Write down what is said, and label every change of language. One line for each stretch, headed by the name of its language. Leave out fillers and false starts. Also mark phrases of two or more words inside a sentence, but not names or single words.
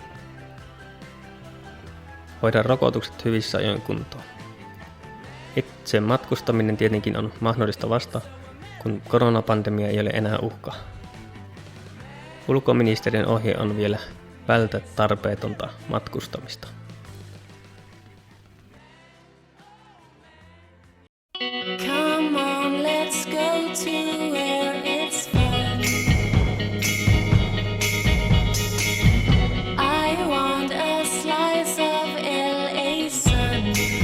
Finnish: Hoida rokotukset hyvissä ajoin kuntoon. Itse matkustaminen tietenkin on mahdollista vasta, kun koronapandemia ei ole enää uhka. Ulkoministeriön ohje on vielä vältä tarpeetonta matkustamista.
English: Come on, let's go to where it's fun. I want a slice of LA sun.